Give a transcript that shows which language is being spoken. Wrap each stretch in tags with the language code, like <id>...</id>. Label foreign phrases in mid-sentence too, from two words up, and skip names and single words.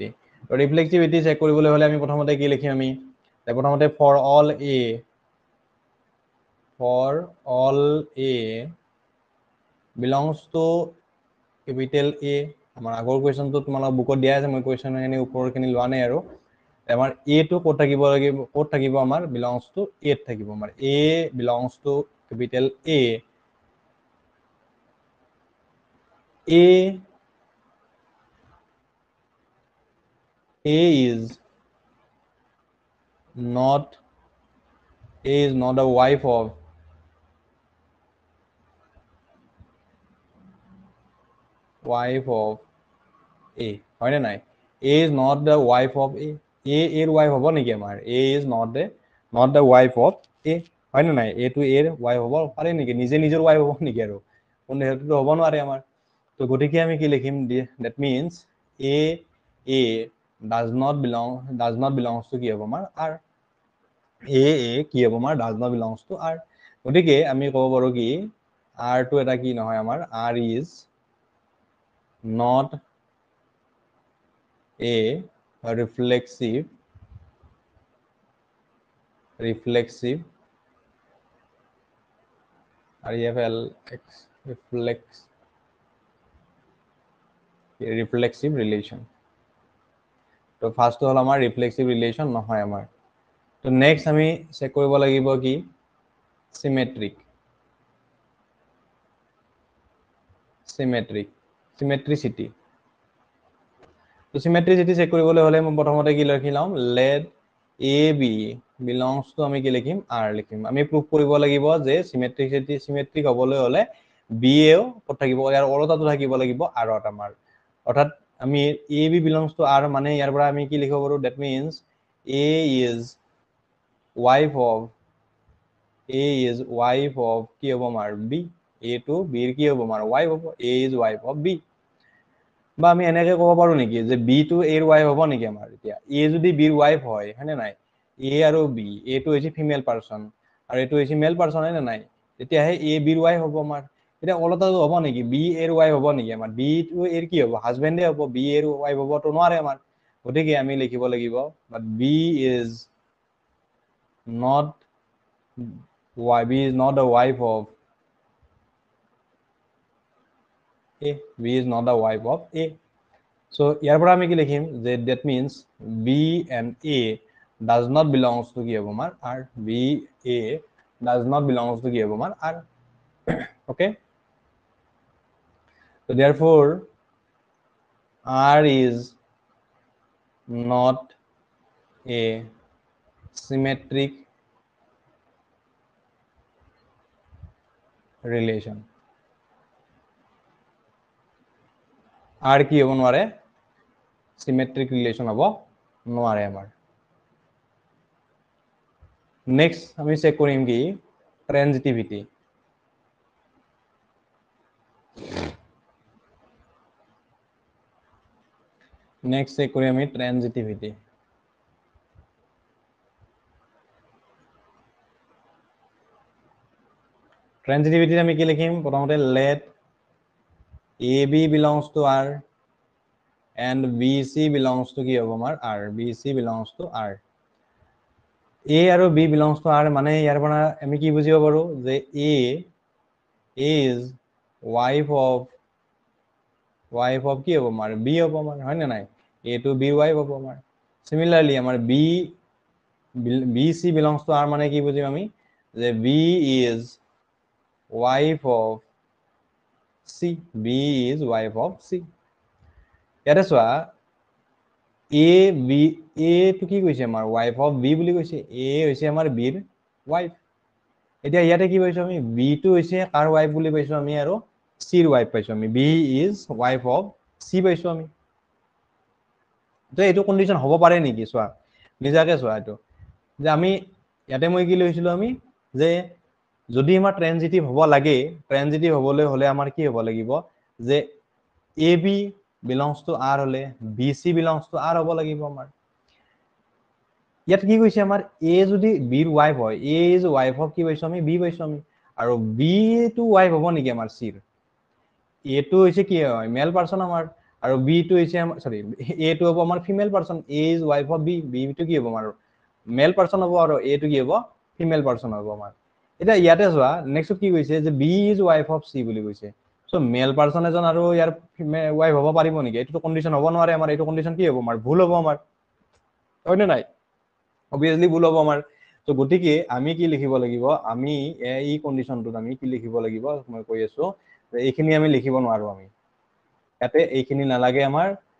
<en>reflexivity check</en> <as>কৰিবলৈ হ'লে আমি প্ৰথমতে কি লিখিম? আমি প্ৰথমতে</as> <en>for all A belongs to capital A.</en> <as>আমাৰ আগৰ কুৱেশ্যনটো তোমালোকৰ বুকত দিয়া আছে, মই কুৱেশ্যনখিনি ওপৰখিনি লোৱা নাই আৰু। আমাৰ এটো ক'ত থাকিব লাগিব? ক'ত থাকিব? আমাৰ</as> <en>belongs to</en> <as>এত থাকিব আমাৰ।</as> <en>A belongs to capital A. A is not the wife of A,</en> <as>হয় নে নাই?</as> <en>A is not the wife of A. A</en> <as>এর wife হ'ব নেকি আমাৰ?</as> <en>A is not the wife of A,</en> <as>হয় নে নাই? A to A এর wife হ'ব পাৰে নেকি? নিজে নিজৰ wife হ'ব নেকি আৰু? কোনো হেতুটো হ'ব নোৱাৰে আমাৰ। তো গতিকে আমি কি লিখিম?</as> <en>that means A does not belongs to</en> <as>কি হ'ব আমাৰ?</as> <en>R.</en> <as>A কি হ'ব আমাৰ?</as> <en>does not belongs to R.</en> <as>গতিকে আমি ক'ব পাৰো কি R টো এটা কি নহয় আমাৰ?</as> <en>R is not a reflexive reflexive relation.</en> <as>তো ফাৰ্স্ট হ'ল আমাৰ</as> <en>reflexive relation</en> <as>নহয় আমাৰ। তো নেক্সট আমি চেক কৰিব লাগিব কি? চিমেট্ৰিচিটি। তো চিমেট্ৰিচিটি চেক কৰিবলৈ হ'লে মই প্ৰথমতে কি লিখি লম?</as> <en>let A B belongs to,</en> <as>আমি কি লিখিম? আৰ লিখিম। আমি প্ৰুভ কৰিব লাগিব যে চিমেট্ৰিক হ'বলৈ হ'লে বি এও ক'ত থাকিব? ইয়াৰ ওলোটাটো থাকিব লাগিব আৰত আমাৰ। অৰ্থাৎ আমি</as> <en>A B belongs to R</en> <as>মানে ইয়াৰ পৰা আমি কি লিখিব পাৰো?</as> <en>that means A is wife of</en> <as>কি হ'ব আমাৰ?</as> <en>বি।</en> <as>এ টু বিৰ কি হ'ব আমাৰ? wife হ'ব।</as> <en>A is wife of B.</en> <as>বা আমি এনেকে ক'ব পাৰো নেকি যে বি টু এৰ wife হ'ব নেকি আমাৰ? এতিয়া এ যদি বিৰ wife হয়, হয়নে নাই? এ আৰু বি, এটো হৈছে</as> <en>female person</en> <as>আৰু এইটো হৈছে</as> <en>male person,</en> <as>হয়নে নাই? তেতিয়াহে এ বিৰ wife হ'ব আমাৰ। এতিয়া ওলোটাটো হ'ব নেকি? বি এৰ wife হ'ব নেকি আমাৰ? বি টু এৰ কি হ'ব? হাজবেণ্ডে হ'ব। বি এৰ wife হ'বতো নোৱাৰে আমাৰ। গতিকে আমি লিখিব লাগিব</as> <en>but B is not the wife of A. B is not the wife of A. So</en> <as>ইয়াৰ পৰা আমি কি লিখিম?</as> <en>যে that means B and A does not belongs to</en> <as>কি হ'ব আমাৰ?</as> <en>R. B A does not belongs to</en> <as>কি হ'ব আমাৰ?</as> <en>R. Okay. So therefore R is not a symmetric relation.</en> <as>R কি হ'ব নোৱাৰে?</as> <en>symmetric relation</en> <as>হব নোৱাৰে আমাৰ নেক্সট আমি চেক কৰিম কি ট্ৰানজিটিভিটি নেক্সট চেক কৰি আমি ট্ৰানজিটিভিটি ট্ৰানজিটিভিটি আমি কি লিখিম প্ৰথমতে</as> <en>let AB belongs to R and BC belongs to</en> <as>কি হ'ব আমাৰ</as> <en>R BC belongs to R A</en> <as>আৰু</as> <en>B belongs to R</en> <as>মানে ইয়াৰ পৰা আমি কি বুজিব পাৰো যে</as> <en>A is wife of</en> <as>কি হ'ব আমাৰ B হ'ব আমাৰ হয় না নাই A to B wife হ'ব আমাৰ similarly আমাৰ</as> <en>BC belongs to R</en> <as>মানে কি বুজিম আমি যে</as> <en>B is wife of C B is wife of C</en> <as>ইয়াতে চোৱা A B A to কি কৈছে আমাৰ</as> <en>wife of B</en> <as>বুলি কৈছে A হৈছে আমাৰ B ৰ wife এতিয়া ইয়াতে কি পাইছো আমি B to হৈছে কাৰ wife বুলি পাইছো আমি আৰু C ৰ wife পাইছো আমি</as> <en>B is wife of C</en> <as>পাইছো আমি তো এইটো কন্ডিশন হ'ব পাৰে নেকি চোৱা নিজাকে চোৱা এইটো যে আমি ইয়াতে মই কি লৈছিলো আমি যে যদি আমাৰ ট্ৰানজিটিভ হ'ব লাগে ট্ৰানজিটিভ হ'বলৈ হলে আমাৰ কি হ'ব লাগিব যে</as> <en>AB belongs to R</en> <as>হলে</as> <en>BC belongs to R</en> <as>হ'ব লাগিব আমাৰ ইয়াত কি কৈছে আমাৰ A যদি B ৰ ওয়াইফ হয়</as> <en>A is wife of</en> <as>কি পাইছো আমি B পাইছো আমি আৰু B to wife হ'ব নেকি আমাৰ C ৰ A to হৈছে কি হয়</as> <en>male person</en> <as>আমাৰ আৰু B to হৈছে সরি A to হ'ব আমাৰ</as> <en>female person A is wife of B</en> <as>B to কি হ'ব আমাৰ</as> <en>male person</en> <as>হ'ব আৰু A to কি হ'ব</as> <en>female person</en> <as>হ'ব আমাৰ এটা ইয়াতে যোৱা নেক্সট কি কৈছে যে</as> <en>B is wife of C</en> <as>বুলি কৈছে সো</as> <en>male person</en> <as>এজন আৰু ইয়াৰ ওয়াইফ হ'ব পাৰিব নেকি এটো কন্ডিশন হ'ব নোৱাৰে আমাৰ এটো কন্ডিশন কি হ'ব আমাৰ ভুল হ'ব আমাৰ হয়নে নাই obviously ভুল হ'ব আমাৰ তো গতিকে আমি কি লিখিব লাগিব আমি এই কন্ডিশনটোত আমি কি লিখিব লাগিব মই কৈ আছো যে এইখিনি আমি লিখিব নোৱাৰো আমি ইয়াতে এইখিনি নালাগে আমাৰ</as>